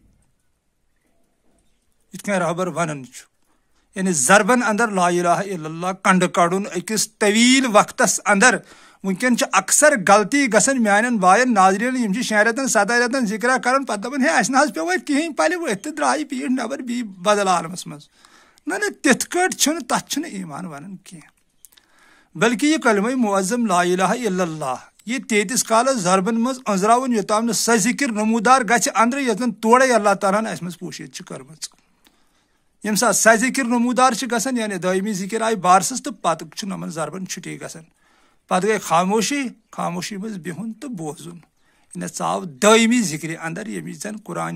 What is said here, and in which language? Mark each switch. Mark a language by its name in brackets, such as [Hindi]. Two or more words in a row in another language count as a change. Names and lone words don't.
[Kashmiri] یِتھ کٔنۍ رہبر ونان چھُ یعنی ضربن اندر [Arabic] لا الہ الا اللہ [Kashmiri] کنڈٕ کڑُن أکِس طویٖل وقتس اندر وٕنکیٚن چھِ اکثر غلطی گژھان میانٮ۪ن بایَن ناظریٖن یِم چھِ 6 رٮ۪تن 7 رٮ۪تن ذِکرا کران پتہٕ دپان ہے اسہِ نہ حظ پیٚو وۄنۍ کِہینۍ پلہِ ؤتھۍ تہٕ درٛایہِ پیٖٹھ نٮ۪بر بیٚیہِ بدل عالمس منٛز نہ تِتھ کٲٹھۍ چھُنہٕ تتھ چھُنہٕ ایٖمان ونان کینٛہہ بلکہِ یہِ کلمے معظم [Arabic] لا الہ الا اللہ [Kashmiri] یہ تیٖتِس کالس ضربن منٛز أنٛزراوُن یوٚتام نہٕ سۄ ذِکر نموٗدار گژھِ اندرٕ یۄس زن تورے اللہ تعالیٰ ہن اسہِ منٛز پوٗشِتھ چھِ کٔرمٕژ ییٚمہِ ساتہٕ سۄ ذِکر نموٗدار چھِ گژھان یعنی دٲیمی ذِکر آیہِ بارسس تہٕ پتہٕ چھُ یِمن ضربن چھُٹی گژھان پتہٕ گٔے خاموشی منٛز بِہُن تہٕ بوزُن یعنی ژاو دٲیمی ذِکرِ اندر ییٚمِچ زن قرآنِ